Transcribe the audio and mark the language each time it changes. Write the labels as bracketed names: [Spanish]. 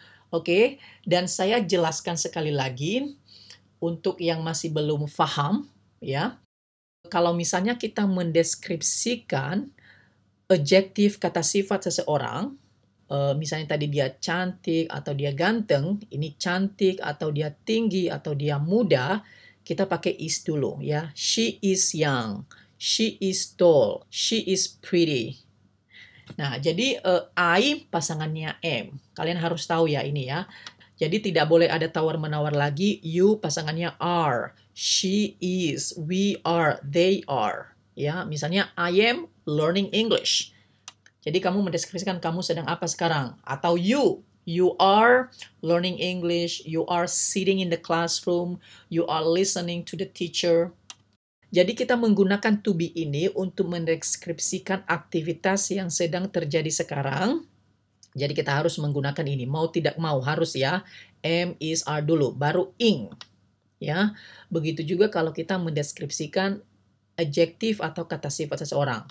[Indonesian] Oke, dan saya jelaskan sekali lagi untuk yang masih belum paham ya. Kalau misalnya kita mendeskripsikan adjektif kata sifat seseorang, misalnya tadi dia cantik atau dia ganteng, ini cantik atau dia tinggi atau dia muda, kita pakai is dulu ya. [English] She is young, she is tall, she is pretty. [Indonesian] Nah, jadi I pasangannya M. Kalian harus tahu ya ini ya. Jadi tidak boleh ada tawar-menawar lagi. [English] You pasangannya are, she is, we are, they are. [Indonesian] Ya, misalnya [English] I am learning English. [Indonesian] Jadi kamu mendeskripsikan kamu sedang apa sekarang. [English] Atau you are learning English, you are sitting in the classroom, you are listening to the teacher. [Indonesian] Jadi kita menggunakan to be ini untuk mendeskripsikan aktivitas yang sedang terjadi sekarang. Jadi kita harus menggunakan ini. Mau tidak mau harus ya. Am, is, are dulu. Baru ing. Ya. Begitu juga kalau kita mendeskripsikan adjektif atau kata sifat seseorang.